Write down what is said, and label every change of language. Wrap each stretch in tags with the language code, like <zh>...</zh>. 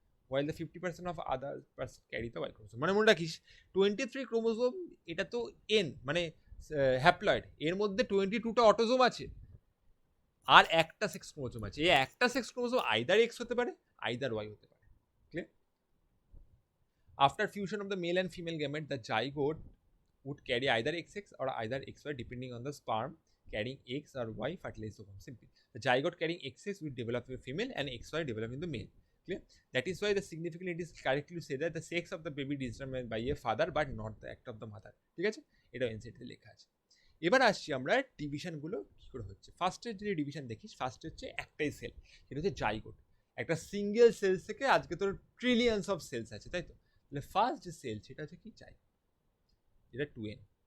<en>while the 50% of other person carry the Y chromosome,</en> <bn>মানে মনে রাখিস 23 ক্রোমোজোম, এটা তো N মানে হ্যাপ্লয়েড, এর মধ্যে 22টা অটোজোম আছে আর একটা সেক্স ক্রোমোজোম আছে। এই একটা সেক্স ক্রোমোজোম আইদার এক্স হতে পারে আইদার ওয়াই হতে পারে।</bn> <en>Clear? After fusion of the male and female gamete the zygote would carry either XX or either XY depending on the sperm carrying X or Y fertilized ovum. Simple. The zygote carrying XX will develop a female and XY developing the male. Clear? That is why the significant it is correctly to say that the sex of the baby is determined by a father but not the act of the mother.</en> <bn>ঠিক আছে, এটা NCERT লেখা আছে। এবার আসছি আমরা ডিভিশনগুলো কি করে হচ্ছে। ফার্স্টের যদি ডিভিশন দেখিস, ফার্স্ট হচ্ছে একটাই সেল, সেটা হচ্ছে জাইগোট। একটা সিঙ্গেল সেলস থেকে আজকে তোর ট্রিলিয়ন্স অফ সেলস আছে, তাই তো। তাহলে ফার্স্ট যে সেল সেটা হচ্ছে কি, জাইগোট, যেটা 2n।</bn>